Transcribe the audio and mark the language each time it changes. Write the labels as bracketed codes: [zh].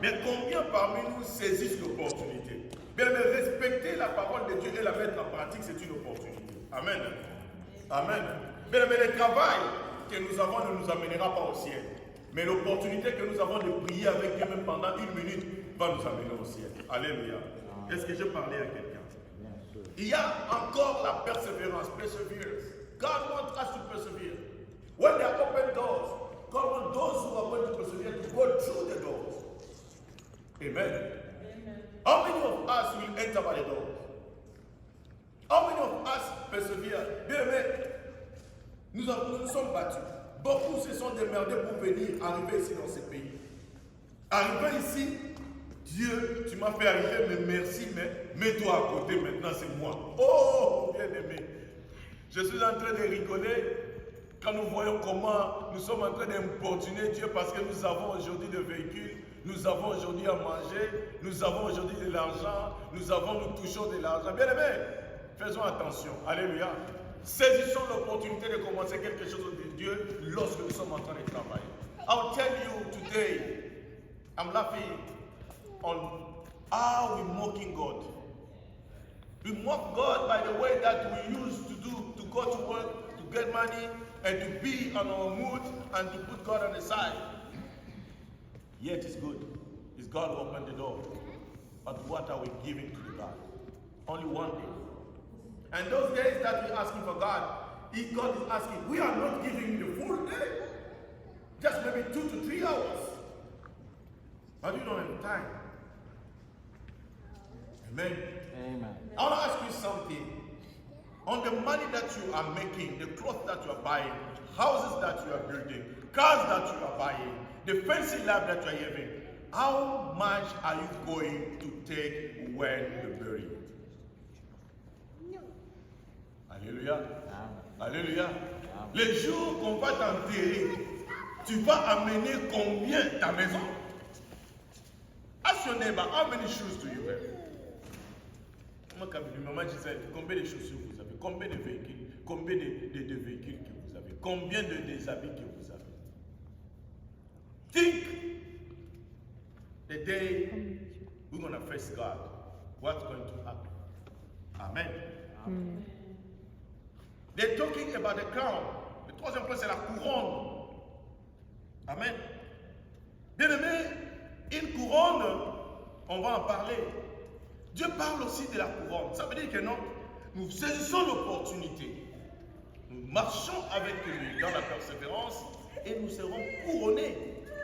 [fr] Mais combien parmi nous saisissent l'opportunité? Bien, mais respecter la parole de Dieu et la mettre en pratique, c'est une opportunité. Amen. Amen. Bien, mais le travail que nous avons ne nous amènera pas au ciel. Mais l'opportunité que nous avons de prier avec Dieu même pendant 1 minute va nous amener au ciel. Alléluia. Est-ce que je parlais à quelqu'un? Il y a encore la persévérance. [en] Perseverance. God wants us to persevere. When there are open doors, God wants those who are going to persevere to go through the doors. Amen. Amen. How many of us will enter by the doors? How many of us persevere? [fr] Bien aimé, nous sommes battus. Beaucoup se sont démerdés pour venir arriver ici dans ce pays. Arriver ici, Dieu, tu m'as fait arriver, mais merci, mais mets-toi à côté maintenant, c'est moi. Oh, bien aimé. Je suis en train de rigoler quand nous voyons comment nous sommes en train d'importuner Dieu parce que nous avons aujourd'hui des véhicules, nous avons aujourd'hui à manger, nous avons aujourd'hui de l'argent, nous touchons de l'argent. Bien aimé, faisons attention. Alléluia. Saisissons l'opportunité de commencer quelque chose de Dieu lorsque nous sommes en train de travailler. [en] I'll tell you today, I'm laughing on how we're mocking God. We mock God by the way that we used to do, to go to work, to get money, and to be on our mood, and to put God on the side. Yet it's good. It's God who opened the door. But what are we giving to the God? Only one day. And those days that we're asking for God, if God is asking, we are not giving you the full day. Just maybe 2 to 3 hours. But you don't have time. Amen. Amen. I want to ask you something. On the money that you are making, the clothes that you are buying, houses that you are building, cars that you are buying, the fancy life that you are having, how much are you going to take when you bury it? Alléluia. Alléluia. [fr] Les jours qu'on va t'enterrer, tu vas amener combien ta maison? [en] Ask your neighbor, how many shoes do you have? [fr] Maman Gisèle, combien de chaussures vous avez? Combien de véhicules? Combien de véhicules que vous avez? Combien de déshabits que vous avez? [en] Think the day we're going to face God. What's going to happen? Amen. Amen. They're talking about the crown. [fr] Le troisième point, c'est la couronne. Amen. Bien aimé, une couronne, on va en parler. Dieu parle aussi de la couronne. Ça veut dire que non, nous saisissons l'opportunité. Nous marchons avec lui dans la persévérance et nous serons couronnés.